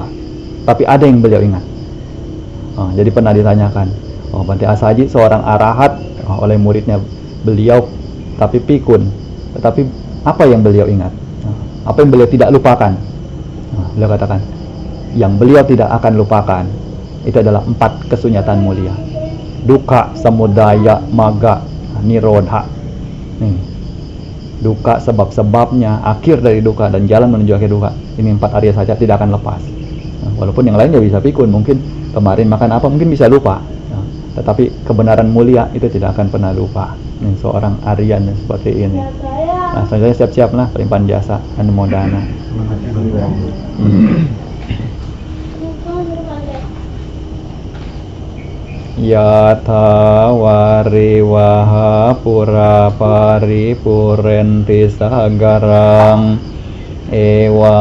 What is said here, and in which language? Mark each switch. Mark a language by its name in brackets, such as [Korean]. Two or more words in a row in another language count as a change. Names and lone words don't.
[Indonesian] Tapi ada yang beliau ingat. Jadi pernah ditanyakan, Bante Asaji seorang arahat oleh muridnya beliau, tapi pikun. Tetapi apa yang beliau ingat? Apa yang beliau tidak lupakan? Beliau katakan, yang beliau tidak akan lupakan itu adalah 4 kesunyatan mulia: [Pali] dukkha, samudaya, magga, nirodha. [Indonesian] Nih, dukkha sebab-sebabnya, akhir dari dukkha, dan jalan menuju akhir dukkha. Ini 4 Arya saja tidak akan lepas. Walaupun yang lainnya bisa pikun, mungkin kemarin makan apa mungkin bisa lupa. Tetapi kebenaran mulia itu tidak akan pernah lupa. Ini seorang Aryan seperti ini. Nah, saya siap-siap lah pelimpahan jasa Anumodana. [Pali] Yatha wariwaha pura paripurenti sagarang ewa